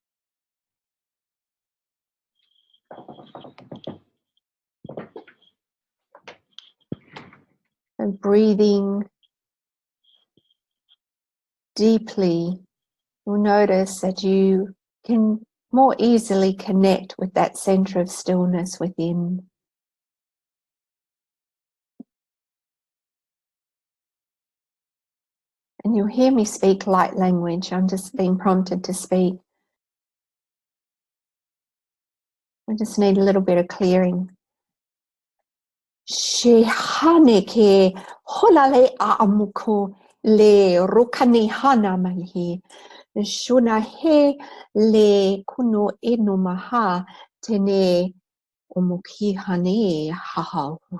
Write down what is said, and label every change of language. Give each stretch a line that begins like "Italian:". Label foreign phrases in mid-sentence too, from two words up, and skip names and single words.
English: And breathing deeply, you'll notice that you can more easily connect with that center of stillness within. And you'll hear me speak light language. I'm just being prompted to speak. We just need a little bit of clearing. Shehane ke holale aamuko le rukani hana malhi. Shuna he le kuno eno maha tene omuki hane haha.